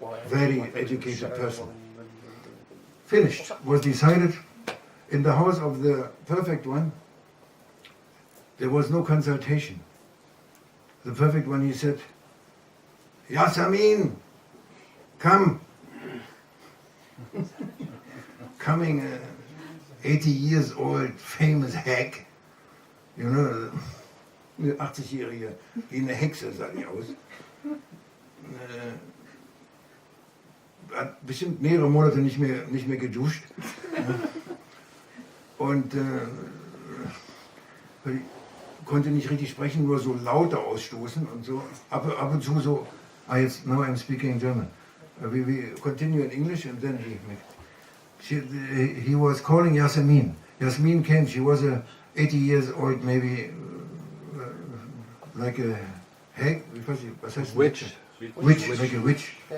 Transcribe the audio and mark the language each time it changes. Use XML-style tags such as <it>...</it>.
<en>Very educated person. Finished. Was decided. In the house of the perfect one, there was no consultation. The perfect one, he said, "Yasamin, come." Coming 80 years old, famous hack, you know,</en> <de>eine 80-Jährige, wie eine Hexe sah die aus. Hat bestimmt mehrere Monate nicht mehr geduscht. Und konnte nicht richtig sprechen, nur so Laute ausstoßen und so. Ab und zu so,</de> <en>now I'm speaking German. We continue in English, and then he was calling Yasemin. Yasemin came, she was a 80 years old, maybe like a hag,</en> <de>was heißt</de> <en>Witch. Witch, like a witch.</en>